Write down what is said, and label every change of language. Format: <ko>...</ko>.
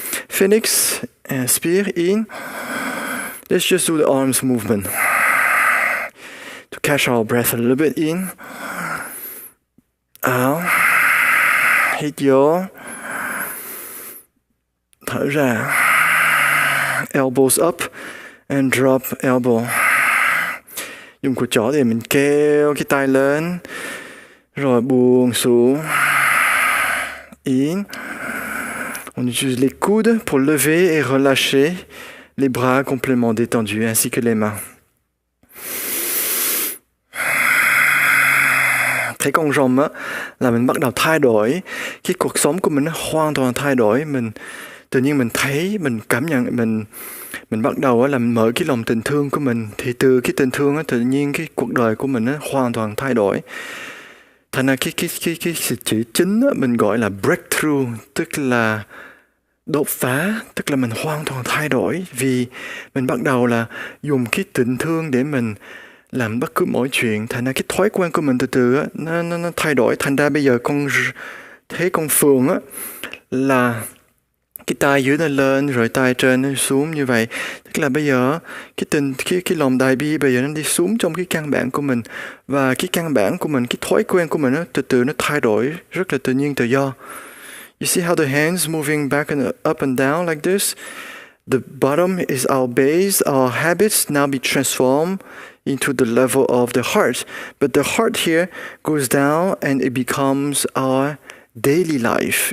<en>Phoenix, inspire, in. Let's just do the arms movement to catch our breath a little bit. In, out,</en> <vi>hít vô, thở ra.</vi> <en>Elbows up and drop elbow.</en> <vi>Dùng cùi chỏ để mình kéo cái tay lên, rồi buông xuống.</vi> <en>In.</en> <fr>On utilise les coudes pour lever et relâcher les bras complètement détendus, ainsi que les mains.</fr> <vi>Thấy con rồng á, là mình bắt đầu thay đổi, cái cuộc sống của mình nó hoàn toàn thay đổi. Mình tự nhiên mình thấy, mình cảm nhận, mình bắt đầu á là mình mở cái lòng tình thương của mình, thì từ cái tình thương á tự nhiên cái cuộc đời của mình á hoàn toàn thay đổi. Thành ra cái sự chữ chính á, mình gọi là breakthrough, tức là đột phá, tức là mình hoàn toàn thay đổi, vì mình bắt đầu là dùng cái tình thương để mình làm bất cứ mọi chuyện. Thành ra cái thói quen của mình từ từ á, nó thay đổi. Thành ra bây giờ thấy con Phượng á là cái tay dưới nó lên rồi tay trên nó xuống như vậy, tức là bây giờ cái lòng đại bi bây giờ nó đi xuống trong cái căn bản của mình, và cái căn bản của mình, cái thói quen của mình nó từ từ nó thay đổi rất là tự nhiên, tự do.</vi> <en>You see how the hands moving back and up and down like this? The bottom is our base. Our habits now be transformed into the level of the heart, but the heart here goes down and it becomes our daily life.</en>